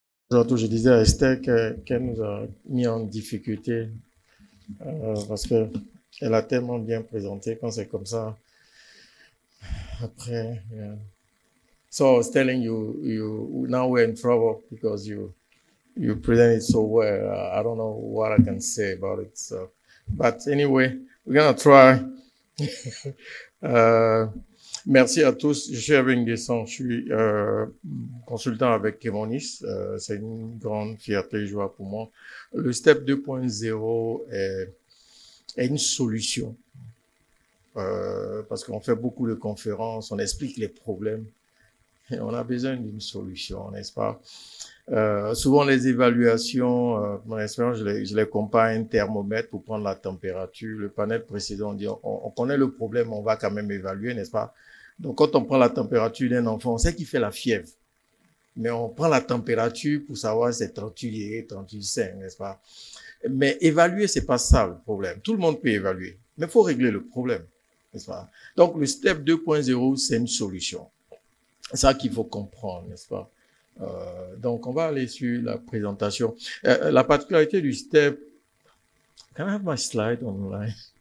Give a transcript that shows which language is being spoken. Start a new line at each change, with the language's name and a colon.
French: Je disais à Esther qu'elle nous a mis en difficulté parce qu'elle a tellement bien présenté quand c'est comme ça. Après,
English: yeah. So I was telling you now we're in trouble because you present it so well. I don't know what I can say about it. So, but anyway, we're gonna try.
French: Merci à tous. Je suis avec Nguessan, je suis consultant avec Kemonis. C'est une grande fierté et joie pour moi. Le STEP 2.0 est une solution parce qu'on fait beaucoup de conférences, on explique les problèmes et on a besoin d'une solution, n'est-ce pas? Souvent les évaluations, mon expérience, je les compare à un thermomètre pour prendre la température. Le panel précédent, on dit on connaît le problème, on va quand même évaluer, n'est-ce pas? Donc, quand on prend la température d'un enfant, on sait qu'il fait la fièvre. Mais on prend la température pour savoir si c'est 38, 38,5, n'est-ce pas? Mais évaluer, c'est pas ça le problème. Tout le monde peut évaluer. Mais il faut régler le problème, n'est-ce pas? Donc, le STEP 2.0, c'est une solution. C'est ça qu'il faut comprendre, n'est-ce pas? Donc, on va aller sur la présentation. La particularité du STEP...
English: Can I have my slide online?